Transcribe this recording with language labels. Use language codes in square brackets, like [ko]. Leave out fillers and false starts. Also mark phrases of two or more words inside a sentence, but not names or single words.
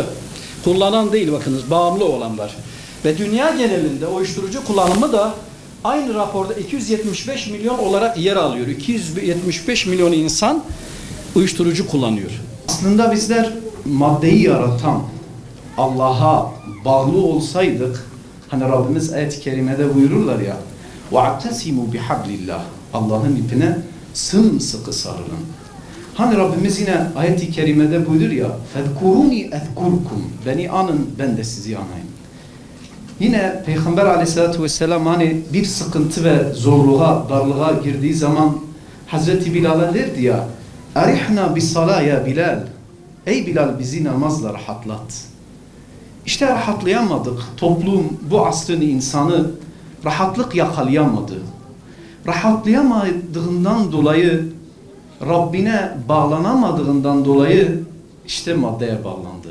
[tr] Kullanan değil, bakınız, bağımlı olan var. Ve dünya genelinde uyuşturucu kullanımı da aynı raporda 275 milyon olarak yer alıyor. 275 milyon insan uyuşturucu kullanıyor. Aslında bizler maddeyi yaratan Allah'a bağlı olsaydık, hani Rabbimiz ayet-i kerimede buyururlar ya, [ar] وَاَعْتَسِمُوا بِحَبْلِ اللّٰهِ [tr] Allah'ın ipine sımsıkı sarılın. Hani Rabbimiz yine ayet-i kerimede buyurur ya, [ar] فَذْكُرُونِ اَذْكُرْكُمْ [tr] Beni anın, ben de sizi anayım. Yine Peygamber [ar] عليه الصلاة والسلام [tr] hani bir sıkıntı ve zorluğa, darlığa girdiği zaman Hazreti Bilal'a derdi ya, [ar] اَرِحْنَا بِصَلَا ya Bilal. [tr] Ey Bilal, bizi namazla rahatlat. İşte rahatlayamadık. Toplum, bu asrın insanı rahatlık yakalayamadı. Rahatlayamadığından dolayı, Rabbine bağlanamadığından dolayı işte maddeye bağlandı.